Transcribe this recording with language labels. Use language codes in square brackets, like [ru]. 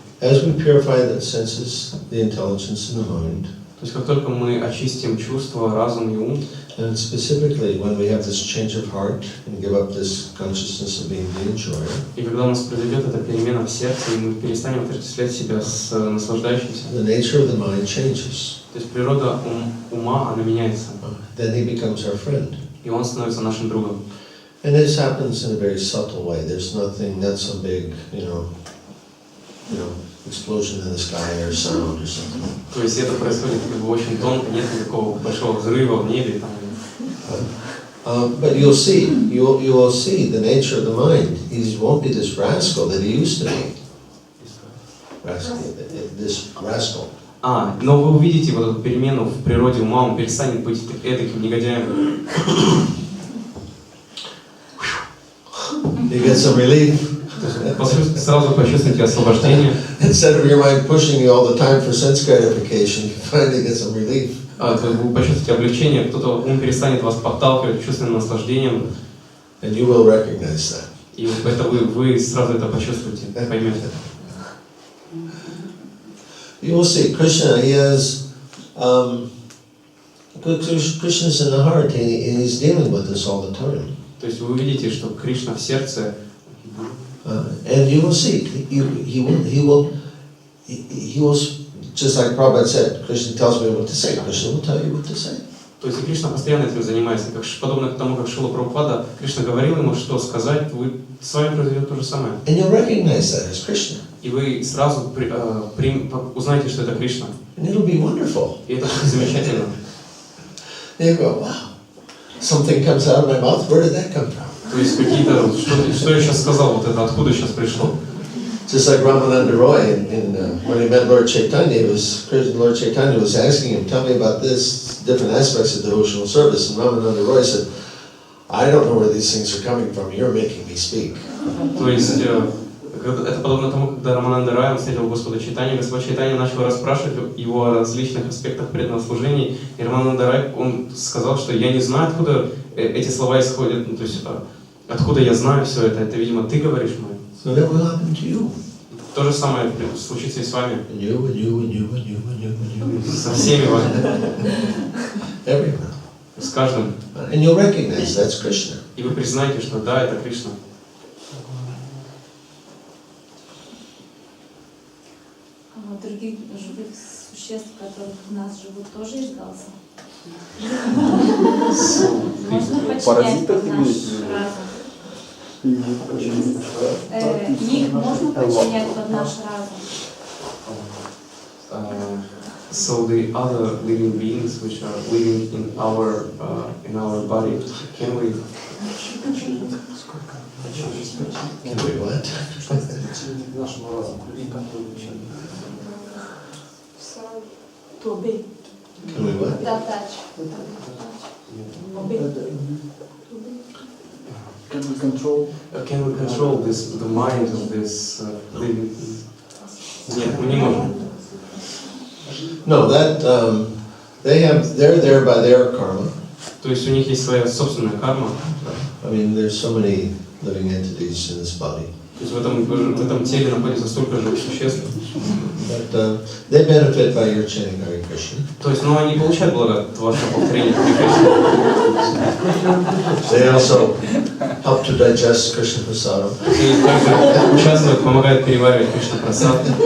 [en] As we purify the senses, the intelligence, and the mind. [ru] То есть как только мы очистим чувства, разум и ум, [en] and specifically when we have this change of heart and give up this consciousness of being the enjoyer, [ru] и когда у нас произойдет эта перемена в сердце, и мы перестанем отождествлять себя с наслаждающимся, [en] the nature of the mind changes. [ru] то есть природа ума, она меняется. [en] Then he becomes our friend. [ru] И он становится нашим другом. [en] And this happens in a very subtle way. There's nothing, not some big, explosion in the sky or sound or something. [ru] То есть это происходит очень тонко, нет никакого большого взрыва в небе. [en] But you will see the nature of the mind. He won't be this rascal that he used to be. This rascal. [ru] Но вы увидите вот эту перемену в природе ума, он перестанет быть этаким негодяем. [en] You get some relief. [ru] Сразу почувствуйте освобождение. [en] Instead of your mind pushing you all the time for sense gratification, you finally get some relief. [ru] Вы почувствуете облегчение, кто-то ум перестанет вас подталкивать чувственным наслаждением. [en] And you will recognize that. [ru] И это вы сразу это почувствуете, поймете. [en] You will see Krishna. He has Krishna's in the heart, and he's dealing with us all the time. [ru] То есть вы увидите, что Кришна в сердце. [en] And you will see, he will, just like Prabhupada said, Krishna tells me what to say, Krishna will tell you what to say. [ru] То есть Кришна постоянно этим занимается, подобно тому, как Шрила Прабхупада, Кришна говорил ему, что сказать, вы с вами произойдет то же самое. [en] And you'll recognize that as Krishna. [ru] И вы сразу узнаете, что это Кришна. [en] And it'll be wonderful. [ru] И это будет замечательно. [en] And you go, wow, something comes out of my mouth, where did that come from? [ru] То есть какие-то, что я сейчас сказал, вот это откуда сейчас пришло? [en] Just like Ramananda Roy, when he met Lord Chaitanya, Lord Chaitanya was asking him, tell me about this, different aspects of devotional service. And Ramananda Roy said, I don't know where these things are coming from, you're making me speak. [ru] То есть это подобно тому, когда Рамананда Рай встретил Господа Чайтанью, Господь Чайтанья начал расспрашивать его о различных аспектах преданного служения, и Рамананда Рай, он сказал, что я не знаю, откуда эти слова исходят, то есть откуда я знаю все это, видимо, ты говоришь мне. [en] So that will happen to you. [ru] То же самое случится и с вами. [en] And you, and you, and you, and you, and you, and you. [ru] Со всеми вами. [en] Everyone. [ru] С каждым. [en] And you'll recognize that's Krishna. [ru] И вы признаете, что да, это Кришна. Других живых существ, которые в нас живут, тоже есть голоса? Можно подчинять под наш разум? Их можно подчинять под наш разум? [en] So the other living beings which are living in our body, can we what? To obey. Can we what? [ru] Задача. [en] Obey. Can we control the mind of this living being? [ru] Нет, мы не можем. [en] No, that they're there by their karma. [ru] То есть у них есть своя собственная карма. [en] I mean, there's so many living entities in this body. [ru] То есть в этом теле находится столько живых существ. [en] But they benefit by your chanting Hare Krishna. [ru] То есть, они получают благо от вашего повторения Харе Кришны. [en] They also help to digest Krishna Prasadam. [ru] И также участвуют, помогают переваривать Кришна Прасад.